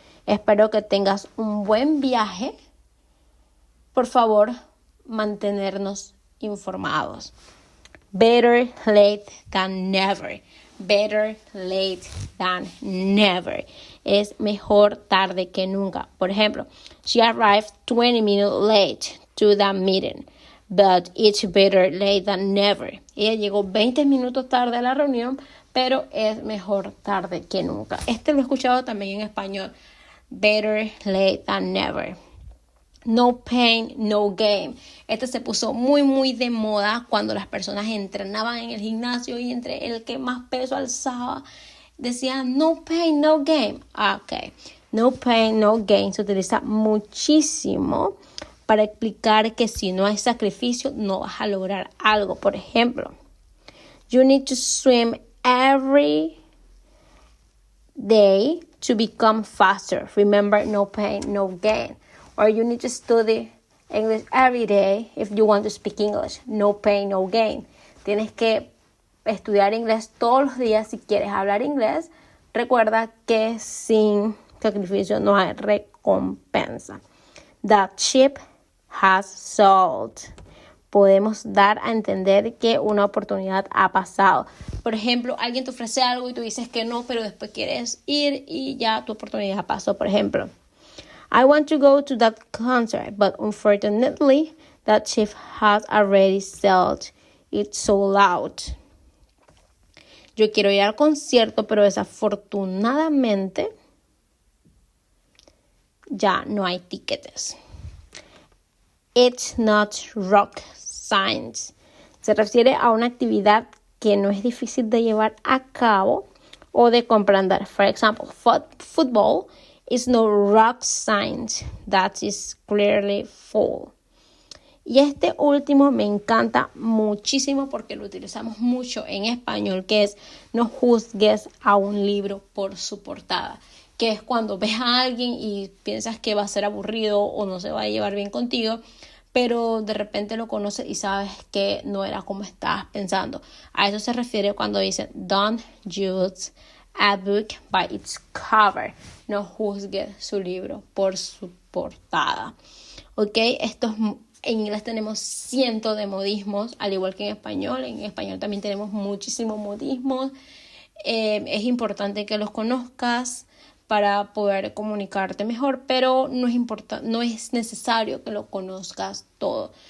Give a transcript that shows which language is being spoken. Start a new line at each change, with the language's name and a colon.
Spanish: Espero que tengas un buen viaje. Por favor, mantenernos informados.
English: Better late than never. Better late than never.
Spanish: Es mejor tarde que nunca. Por ejemplo,
English: she arrived 20 minutes late to the meeting, but it's better late than never.
Spanish: Ella llegó 20 minutos tarde a la reunión, pero es mejor tarde que nunca. Este lo he escuchado también en español.
English: Better late than never.
Spanish: No pain, no gain. Este se puso muy, muy de moda cuando las personas entrenaban en el gimnasio y entre el que más peso alzaba decía
English: no pain, no gain.
Spanish: Ok.
English: No pain, no gain
Spanish: se utiliza muchísimo para explicar que si no hay sacrificio no vas a lograr algo. Por ejemplo,
English: you need to swim every day to become faster. Remember, no pain, no gain. Or you need to study English every day if you want to speak English. No pain, no gain.
Spanish: Tienes que estudiar inglés todos los días si quieres hablar inglés. Recuerda que sin sacrificio no hay recompensa.
English: That ship has sailed.
Spanish: Podemos dar a entender que una oportunidad ha pasado. Por ejemplo, alguien te ofrece algo y tú dices que no, pero después quieres ir y ya tu oportunidad pasó. Por ejemplo,
English: I want to go to that concert, but unfortunately, that ship has already sailed. It's so loud.
Spanish: Yo quiero ir al concierto, pero desafortunadamente ya no hay tiquetes.
English: It's not rock science.
Spanish: Se refiere a una actividad que no es difícil de llevar a cabo o de comprender.
English: For example, football is no rock science. That is clearly false.
Spanish: Y este último me encanta muchísimo porque lo utilizamos mucho en español, que es no juzgues a un libro por su portada, que es cuando ves a alguien y piensas que va a ser aburrido o no se va a llevar bien contigo, pero de repente lo conoces y sabes que no era como estabas pensando. A eso se refiere cuando dice
English: don't judge a book by its cover.
Spanish: No juzgues su libro por su portada. ¿Ok? En inglés tenemos cientos de modismos, al igual que en español. En español también tenemos muchísimos modismos. Es importante que los conozcas para poder comunicarte mejor, pero no es necesario que lo conozcas todo.